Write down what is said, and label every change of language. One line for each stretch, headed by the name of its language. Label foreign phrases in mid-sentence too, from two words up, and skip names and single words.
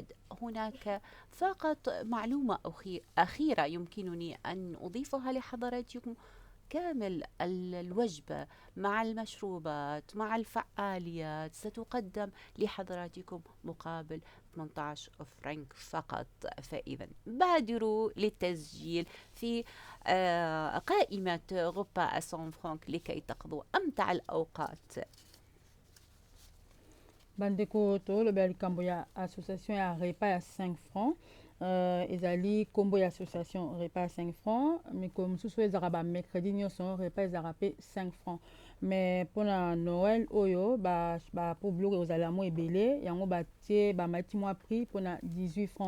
Arabic: هناك فقط معلومة أخيرة يمكنني أن أضيفها لحضراتكم: كامل الوجبة مع المشروبات مع الفعاليات ستقدم لحضراتكم مقابل 18 فرنك فقط. فإذا بادروا للتسجيل في قائمة غوبا سان فرانك لكي تقضوا أمتع الأوقات.
Lingala: bandeko toloba likambo ya association ya repas ya 5 francs. Ezali kombo ya
French: association repas
Lingala: ya 5 francs, mikolo mosusu ezalaka bamercredi nyonso repas ezalaka mpe 5 francs. Mais mpona noël oyo po biloko kozala mo ebele, yango batie bamati mwa prix mpona 18 francs.